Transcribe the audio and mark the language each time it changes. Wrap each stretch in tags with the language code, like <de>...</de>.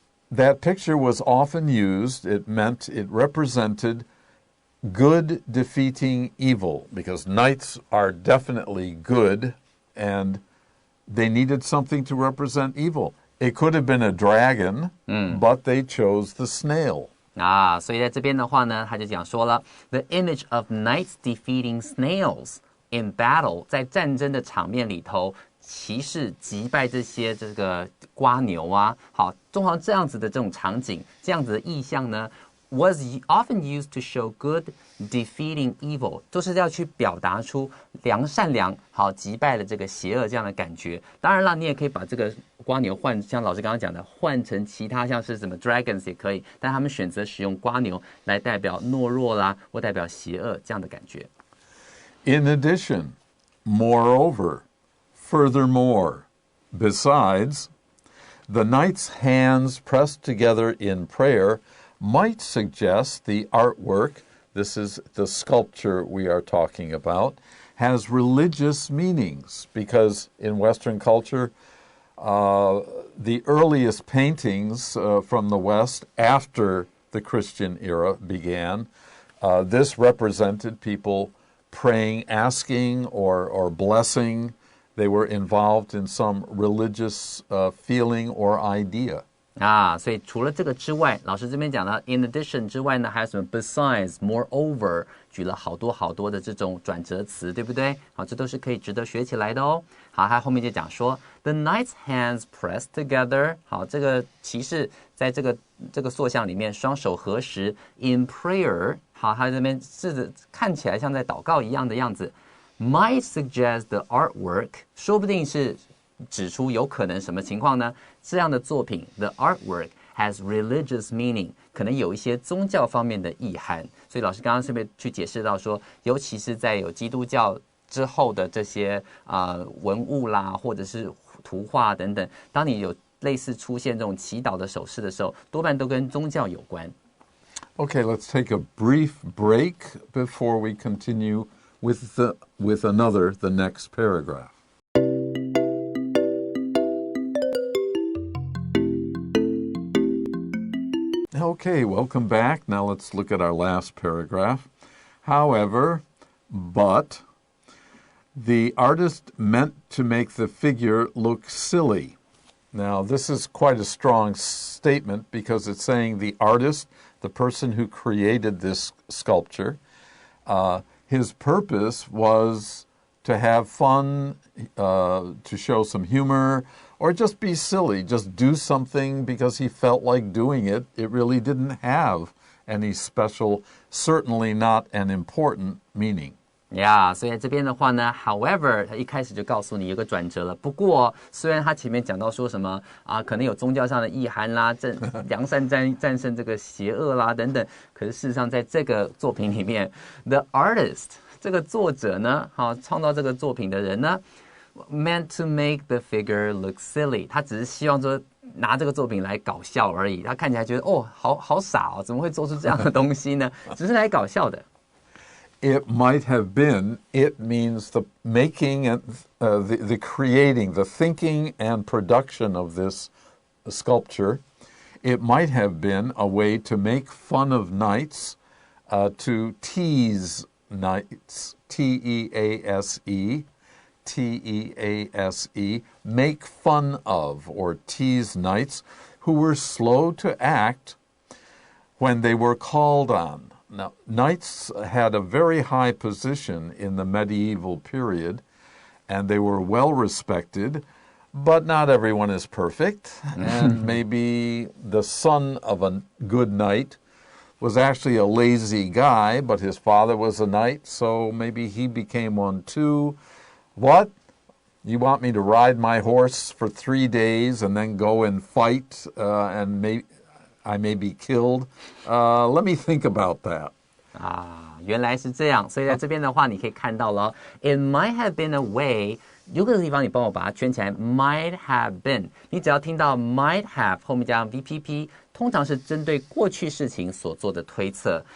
<en>That picture was often used. It represented good defeating evil, because knights are definitely good, and they needed something to represent evil. It could have been a dragon, but they chose the snail.</en> <zh>所以在这边的话呢，他就讲说了 ，</zh> <en>the image of knights defeating snails in battle，</en> <zh>在战争的场面里头，骑士击败这个蝸牛啊，好，通常这样子的这种场景，这样子的意象呢 ，</zh> <en>was often used to show good defeating evil，</en> <zh>就是要去表达出善良，好击败了这个邪恶这样的感觉。当然了，你也可以把这个蝸牛像老师刚刚讲的，换成其他像是什么 dragons 也可以，但他们选择使用蝸牛来代表懦弱啦，或代表邪恶这样的感觉。</zh> <en>In addition, moreover, furthermore, besides, the knight's hands pressed together in prayer might suggest the artwork, this is the sculpture we are talking about, has religious meanings, because in Western culture, the earliest paintings from the West after the Christian era began, this represented people praying, asking, or blessing. They were involved in some religious feeling or idea.</en> <zh>所以除了这个之外，老师这边讲到</zh> <en>in addition</en> <zh>之外呢，还有什么</zh> <en>besides, moreover，</en> <zh>举了好多的这种转折词，对不对？好，这都是可以值得学起来的哦。好，他后面就讲说</zh> <en>the knight's hands pressed together，</en> <zh>好，这个骑士在这个塑像里面双手合十</zh> <en>in prayer，</en> <zh>好，他这边看起来像在祷告一样的样子 ，</zh> <en>might suggest the artwork，</en> <zh>说不定是指出有可能什么情况呢？这样的作品</zh> <en>the artwork has religious meaning，</en> <zh>可能有一些宗教方面的意涵。所以老师刚刚是不是去解释到说，尤其是在有基督教之后的这些文物啦，或者是图画等等，当你有类似出现这种祈祷的手势的时候，多半都跟宗教有关。</zh> <en>Okay, let's take a brief break before we continue with the next paragraph. Okay, welcome back. Now let's look at our last paragraph. However, but the artist meant to make the figure look silly. Now, this is quite a strong statement because it's saying the artist, the person who created this sculpture, his purpose was to have fun, to show some humor, or just be silly, just do something because he felt like doing it. It really didn't have any special, certainly not an important meaning.</en> <zh>所以在这边的话呢 ，however， 他一开始就告诉你有个转折了。不过，虽然他前面讲到说什么可能有宗教上的意涵啦，良善战胜这个邪恶啦等等，可是事实上在这个作品里面 ，</zh> <en>the artist</en> <zh>这个作者呢，创造这个作品的人呢 ，</zh> <en>meant to make the figure look silly，</en> <zh>他只是希望说拿这个作品来搞笑而已。他看起来觉得好傻哦，怎么会做出这样的东西呢？只是来搞笑的。</zh> <en>It might have been, it means the making and the creating, the thinking and production of this sculpture. It might have been a way to make fun of knights, to tease knights, T-E-A-S-E, T-E-A-S-E, make fun of or tease knights who were slow to act when they were called on. Now, knights had a very high position in the medieval period, and they were well respected, but not everyone is perfect, and maybe the son of a good knight was actually a lazy guy, but his father was a knight, so maybe he became one too. What? You want me to ride my horse for 3 days and then go and fight and I may be killed? Let me think about that.</en> <zh>原来是这样，所以在这边的话，你可以看到了 ，</zh> <en>It might have been a way。</en> <zh>有个地方你帮我把它圈起来 ，</zh> <en>might have been。</en> <zh>你只要听到</zh> <en>might have</en> <zh>后面加上 VPP，通常是针对过去事情所做的推测。</zh>